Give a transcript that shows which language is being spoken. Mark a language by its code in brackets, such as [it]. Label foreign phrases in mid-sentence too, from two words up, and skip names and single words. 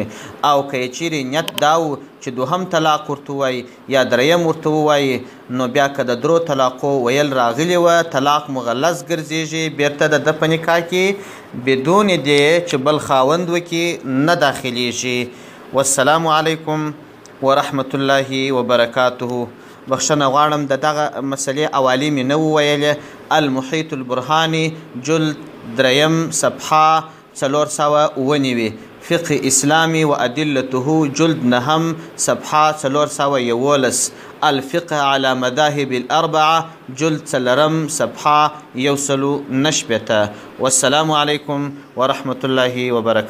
[ps] او که یې چیرې نیت دا و چې دوهم طلاق ورته ووایي یا دریم ورته ووایي، نو بیا که د درو طلاقو ویل راغلي وه، طلاق مغلظ ګرځېږي، بیرته د ده په نکاح کې بدون دې چې بل خاوند وکړي نه داخلیږي. [ar] والسلام علیکم ورحمة الله وبرکاته. [ps] بخښنه غواړم د دغه مسلې حوالې مې نه وویلې. المحیط البرهاني جلد 3 صفحه 409، فقه اسلامی و ادلته جلد 9 صفحه 411، الفقه على مذاهب الاربعه جلد 4 صفحه 119. [ar] والسلام علیکم ورحمة الله وبرکاته.